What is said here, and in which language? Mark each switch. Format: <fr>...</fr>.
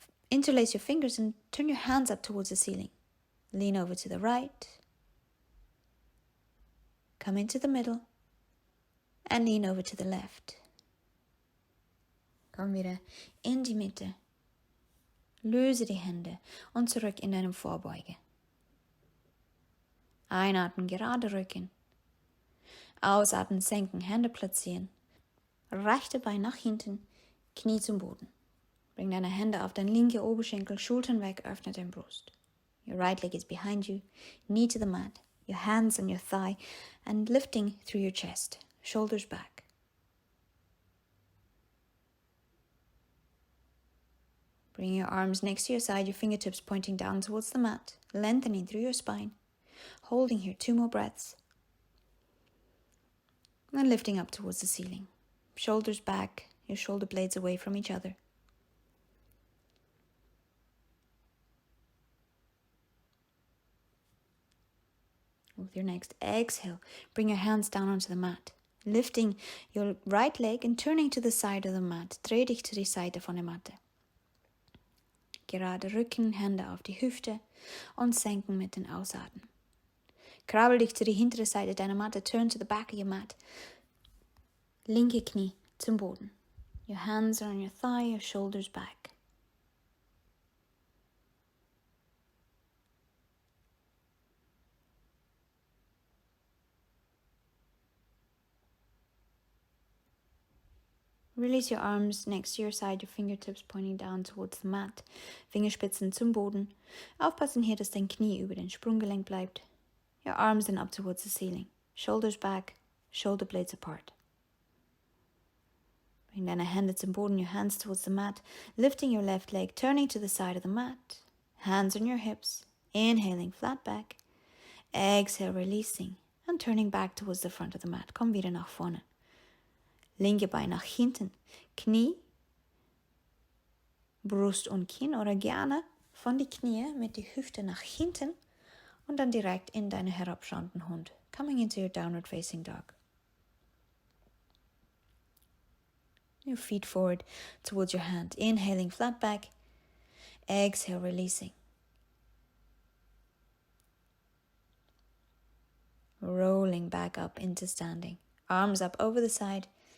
<en>Interlace your fingers and turn your hands up towards the ceiling. Lean over to the right. Come into the middle. And lean over to the left.</en> <de>Komm wieder in die Mitte. Löse die Hände und zurück in deinem Vorbeuge. Einatmen, gerade Rücken. Ausatmen, senken, Hände platzieren. Rechte Bein nach hinten, Knie zum Boden. Bring deine Hände auf deinen linken Oberschenkel, Schultern weg, öffne deine Brust.</de> <en>Your right leg is behind you, knee to the mat, your hands on your thigh, and lifting through your chest, shoulders back. Bring your arms next to your side, your fingertips pointing down towards the mat, lengthening through your spine. Holding here 2 more breaths. And lifting up towards the ceiling. Shoulders back, your shoulder blades away from each other. With your next exhale, bring your hands down onto the mat. Lifting your right leg and turning to the side of the mat.</en> <de>Dreh dich zu die Seite von der Matte. Gerade Rücken, Hände auf die Hüfte und senken mit den Ausatmen. Krabbel dich zu die hintere Seite deiner Matte.</de> <en>Turn to the back of your mat.</en> <de>Linke Knie zum Boden.</de> <en>Your hands are on your thigh, your shoulders back. Release your arms next to your side, your fingertips pointing down towards the mat.</en> <de>Fingerspitzen zum Boden. Aufpassen hier, dass dein Knie über den Sprunggelenk bleibt.</de> <en>Your arms then up towards the ceiling. Shoulders back, shoulder blades apart.</en> <de>Bring deine Hände zum Boden,</de> <en>your hands towards the mat. Lifting your left leg, turning to the side of the mat. Hands on your hips. Inhaling, flat back. Exhale, releasing. And turning back towards the front of the mat.</en> <de>Komm wieder nach vorne. Linke Bein nach hinten, Knie, Brust und Kinn oder gerne von die Knie mit die Hüfte nach hinten und dann direkt in deinen herabschauenden Hund.</de> <en>Coming into your downward facing dog. Your feet forward towards your hand. Inhaling flat back. Exhale, releasing. Rolling back up into standing. Arms up over the side.</en>